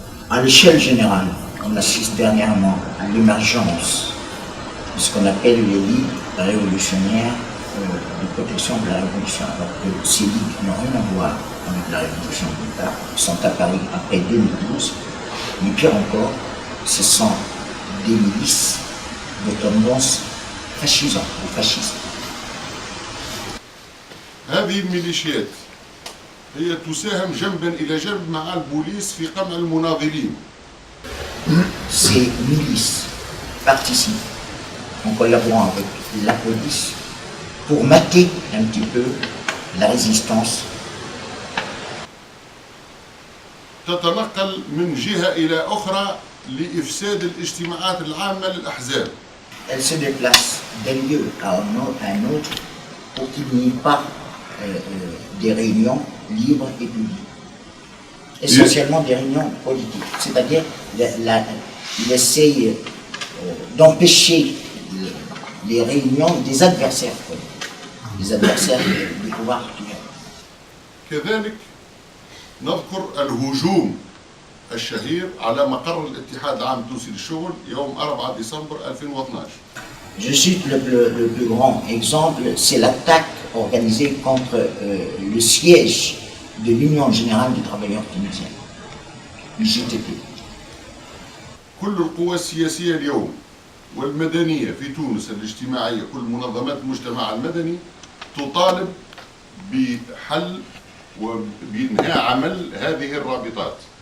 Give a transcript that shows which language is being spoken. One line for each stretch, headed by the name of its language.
French: À l'échelle générale, on assiste dernièrement à l'émergence de ce qu'on appelle les ligues révolutionnaires de protection de la révolution, alors que ces ligues n'ont rien à voir avec la révolution d'État, sont apparues après 2012, mais pire encore, ce sont des milices de tendance fascisante ou fasciste.
Arabic: هذه الميليشيات هي تساهم جنبا إلى جنب مع البوليس في قمع المناضلين.
French: Ces milices participent en collaborant avec la police pour mater un petit peu la résistance.
Arabic: تتنقل من جهة إلى أخرى لإفساد الاجتماعات العامة للأحزاب.
French: Elle se déplace d'un lieu à un autre pour qu'il n'y ait pas des réunions libres et publiques. Essentiellement des réunions politiques. C'est-à-dire, il essaye d'empêcher les réunions des adversaires politiques, des adversaires du pouvoir actuel.
Arabic: كذلك نذكر الهجوم الشهير على مقر الاتحاد العام التونسي للشغل يوم 4 ديسمبر 2012.
French: Je cite le plus grand exemple, c'est l'attaque organisée contre le siège de l'Union Générale des Travailleurs Tunisiens, l'UGTT.
Arabic: كل القوى السياسية اليوم والمدنية في تونس الاجتماعية، كل منظمات المجتمع المدني تطالب بحل وبإنهاء عمل هذه الرابطات.